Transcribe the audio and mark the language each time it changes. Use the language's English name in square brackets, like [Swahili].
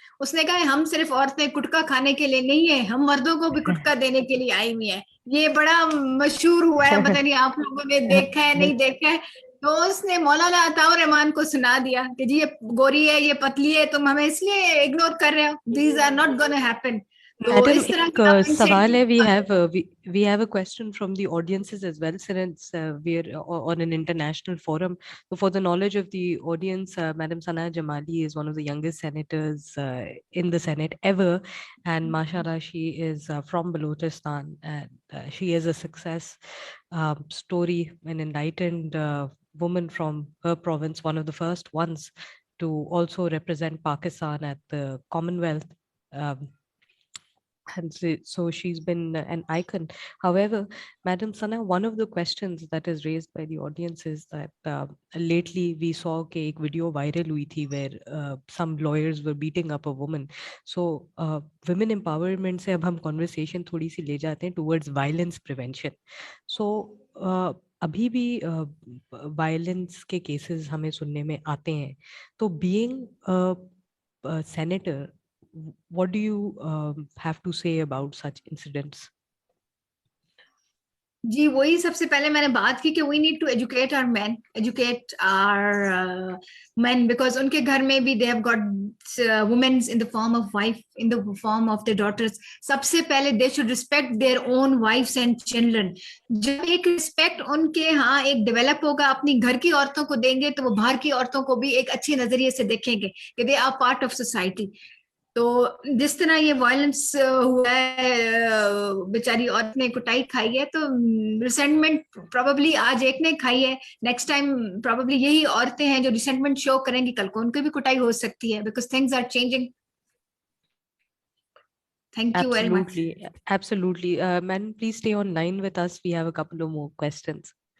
[Urdu] اس نے کہا ہم صرف عورتیں گٹکا کھانے کے لیے نہیں ہیں, ہم مردوں کو بھی گٹکا دینے کے لیے آئی ہوئی ہیں. یہ بڑا مشہور ہوا ہے, پتہ نہیں آپ لوگوں نے دیکھا ہے نہیں دیکھا ہے. تو اس نے مولانا عطاء الرحمان کو سنا دیا کہ جی یہ گوری ہے, یہ پتلی ہے, تم ہمیں اس لیے اگنور کر رہے ہو. [English] These are not gonna happen. [Urdu] تو [English] Madam, [Urdu] اس طرح ایک سوال ہے. [English] We have a question from the audiences as well, since we're on an international forum. So for the knowledge of the audience, Madam Sana Jamali is one of the youngest senators in the Senate ever, and mashallah, she is from Balochistan, and she is a success story, an enlightened woman from her province, one of the first ones to also represent Pakistan at the Commonwealth. And so she's been an icon. However, Madam Sana, one of the questions that is raised by the audience is that lately we saw [Urdu] कि एक video viral हुई थी [English] where some lawyers were beating up a woman. So women empowerment [Urdu] से अब हम conversation थोड़ी सी ले जाते हैं [English] towards violence prevention. [Urdu] So अभी भी violence के cases हमें सुनने में आते हैं. [English] तो being a senator, what do you have to say about such incidents? [Urdu] جی وہی سب سے پہلے میں نے بات کی کہ [English] we need to educate our men, educate our men, because [Urdu] ان کے گھر میں بھی [English] They have got womens in the form of wife, in the form of the daughters. [Urdu] سب سے پہلے [English] They should respect their own wives and children. [Urdu] جب ایک respect ان کے ہاں ایک ڈیولپ ہوگا, اپنی گھر کی عورتوں کو دیں گے, تو وہ باہر کی عورتوں کو بھی ایک اچھے نظریے سے دیکھیں گے کہ [English] They are part of society. [Urdu] تو جس طرح یہ وائلنس ہوا ہے, بیچاری عورت نے کٹائی کھائی ہے, تو ریسنٹمنٹ پروبیبلی آج ایک نے کھائی ہے, [English] next time [Urdu] پروبیبلی یہی عورتیں ہیں جو ریسنٹمنٹ شو کریں گی, کل کو ان کی بھی کٹائی ہو سکتی ہے, [English] Because things are changing. Thank you very much. Absolutely. Madam, please stay online with us. We have a couple of more questions.